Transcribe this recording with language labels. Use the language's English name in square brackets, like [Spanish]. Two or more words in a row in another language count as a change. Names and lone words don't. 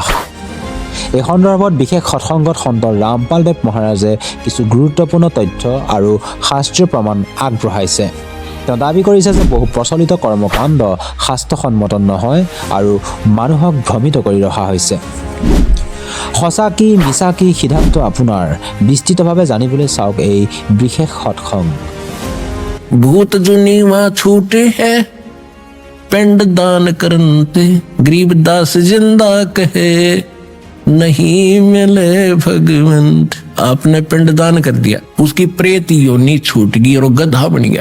[Assamese] এই সন্দৰ্ভত বিশেষ সৎসংগত সন্ত ৰামপালদেৱ মহাৰাজে কিছু গুৰুত্বপূৰ্ণ তথ্য আৰু শাস্ত্ৰীয় প্ৰমাণ আগবঢ়াইছে। তেওঁ দাবী কৰিছে যে বহু প্ৰচলিত কৰ্মকাণ্ড শাস্ত্ৰসন্মত নহয় আৰু মানুহক ভ্ৰমিত কৰি ৰখা হৈছে। সঁচা কি মিছা কি সিদ্ধান্ত আপোনাৰ। বিস্তৃতভাৱে জানিবলৈ চাওক এই বিশেষ সৎসংগ। [Hindi] भूत जुनी माँ छूटे है पिंड दान करते, गरीबदास जिंदा कहे नहीं मिले भगवंत। आपने पिंड दान कर दिया, उसकी प्रेत योनि छूट गई और वो गधा बन गया।